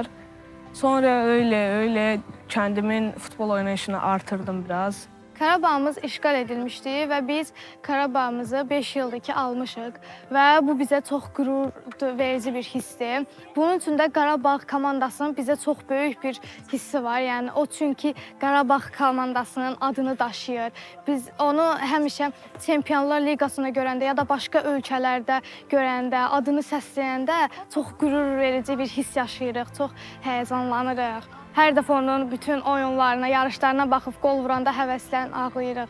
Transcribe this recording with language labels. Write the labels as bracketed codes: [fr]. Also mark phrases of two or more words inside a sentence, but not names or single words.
[tr] Sonra öyle kendimin futbol oynayışını artırdım biraz. Karabağımız işgal edilmişti ve biz Karabağımızı 5 yıldır ki almışıq ve bu bize çok gurur verici bir hissi. Bunun için de Qarabağ komandasının bize çok büyük bir hissi var. [az] Yani o çünkü Qarabağ komandasının adını daşıyır. Biz onu həmişə Çempionlar Liqasında görəndə ya da başka ölkələrdə görəndə, adını səsləyəndə [tr] çok gurur verici bir his [az] yaşayırıq, çok heyecanlanırıq. Hər dəfə onun bütün oyunlarına, yarışlarına baxıb gol vuranda həvəslən ağlayırıq.